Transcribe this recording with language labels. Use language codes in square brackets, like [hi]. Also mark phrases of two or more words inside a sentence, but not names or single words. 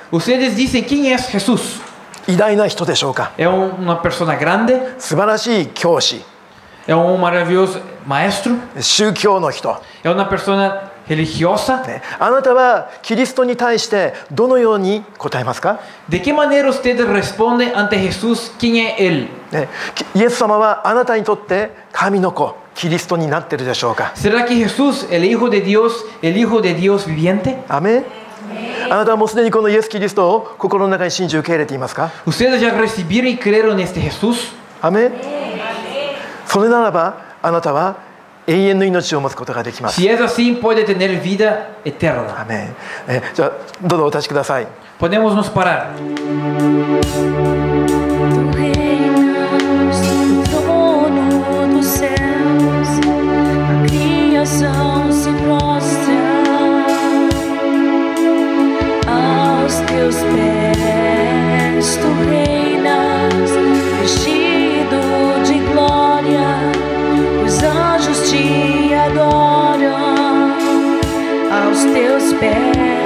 [es] Ustedes dicen, ¿quién es Jesús? [ja] 偉大な人でしょうか？ [es] ¿Es una persona grande? [ja] 素晴らしい教師、 [pt] é maravilhoso maestro, [ja] 宗教の人、 [pt] é uma pessoa religiosa. [ja] ね、あなたはキリストに対してどのように答えますか？ [es] ¿De qué manera ustedes responden ante Jesús? ¿Quién es Él? [ja] ね、イエス様はあなたにとって神の子、キリストになっているでしょうか？ [es] ¿Será que Jesús, el Hijo de Dios viviente? [ja] アメン。あなたはもうすでにこのイエス・キリストを心の中に信じ受け入れていますか？ [es] ¿Ustedes ya recibieron y creyeron en este Jesús? [ja] アメン。それならばあなたは永遠の命を持つことができます。 [es] Si es así, puede tener vida eterna. [ja] アメン。じゃあどうぞお立ちください。 [pt] Podemos nos parar. Tu reinas no trono dos céus, a criação se prostra aos teus pés. Tu reinas vestido de glória, os anjos te adoram aos teus pés.